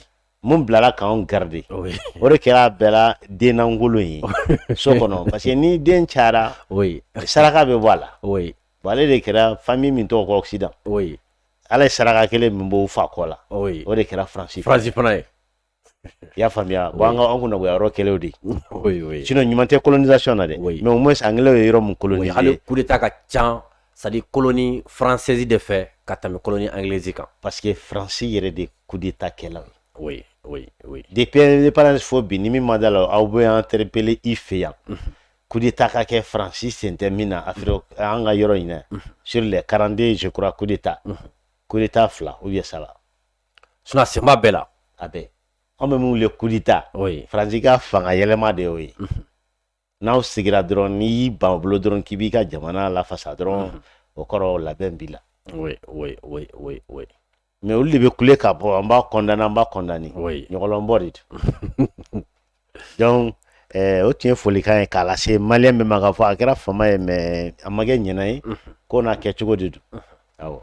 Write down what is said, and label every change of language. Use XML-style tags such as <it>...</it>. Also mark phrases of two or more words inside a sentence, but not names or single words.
<bm>mun bilala k'anw garder o de kɛra a bɛɛ la den lankolon ye so kɔnɔ</bm> <fr>parce que</fr> <bm>ni den cayara saraka bɛ bɔ a la bon ale de kɛra famille min tɔgɔ ko Occident ala ye saraka kelen min b'o fa kɔ la o de kɛra Faransi fana ye i y'a faamuya bon an kunna yɔrɔ kɛlɛw de sinon ɲuman tɛ colonisation na dɛ</bm> <fr>mais au moins anglais</fr> <bm>ye yɔrɔ mun coloniser hali</bm> <fr>coup d'état</fr> <bm>ka can</bm> <fr>c'est à dire colonie française</fr> <bm>de fɛ ka tɛmɛ</bm> <fr>colonie anglaise</fr> <bm>kan</bm> <fr>parce que</fr> <bm>Faransi yɛrɛ de coup d'état kɛla oui depuis indépendance fo bi ni min ma da la aw bɛ interpeller i fɛ yan coup d'état ka kɛ Faransi sen tɛ min na Afrique an ka yɔrɔ in na</bm> <fr>sur les 42 je crois coup d'état 2 ou bien 3</fr> <bm>sinon a sen b'a bɛɛ la a bɛɛ an bɛ mun wele</bm> <fr>coup d'état</fr> <bm>Faransi ka fanga yɛlɛma de y'o ye n'aw sigira dɔrɔn n'i y'i ban o bolo dɔrɔn k'i b'i ka jamana lafasa dɔrɔn o kɔrɔ labɛn b'i la mais olu de bɛ kule ka bɔ an b'a condamner ɲɔgɔnlɔnbɔ de don donc o tun ye folikan ye k'a lase maliyɛn bɛɛ ma k'a fɔ a kɛra fama ye mais a ma kɛ ɲɛna ye ko n'a kɛcogo de don awɔ</bm>